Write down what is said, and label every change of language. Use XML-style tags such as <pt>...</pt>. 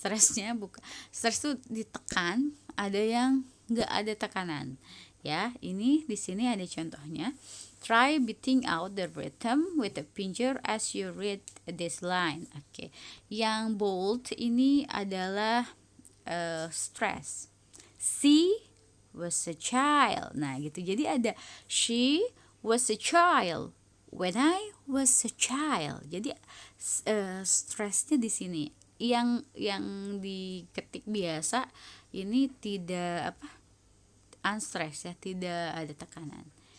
<id>Stress itu ditekan, ada yang nggak ada tekanan. Ya, ini di sini ada contohnya.</id> <en>Try beating out the rhythm with a finger as you read this line.</en> <id>Oke. Yang bold ini adalah stress.</id> <en>She was a child.</en> <id>Nah, gitu. Jadi ada</id> <en>she was a child when I was a child.</en> <id>Jadi stressnya di sini. Yang diketik biasa ini tidak unstressed ya, tidak ada tekanan.</id>